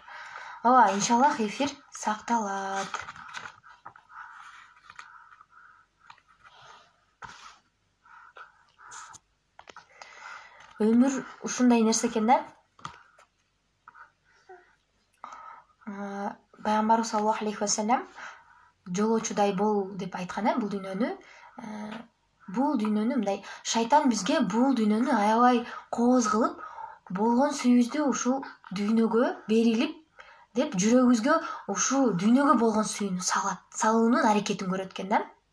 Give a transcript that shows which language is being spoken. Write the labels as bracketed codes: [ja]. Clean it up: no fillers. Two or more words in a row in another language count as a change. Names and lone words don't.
[ky] Ооба, иншаллах эфир сакталат. Өмүр ушундай нерсе экен да. Пайгамбарыбыз [ar] صلى الله عليه وسلم [ky] жолоочудай бол деп айткан, бул дүйнөнү мындай шайтан бизге бул дүйнөнү аябай кооз кылып, болгон сүйүүбүздү ушул дүйнөгө берилип деп жүрөгүбүзгө ушул дүйнөгө болгон сүйүүнү салуунун аракетин көрөт экен да.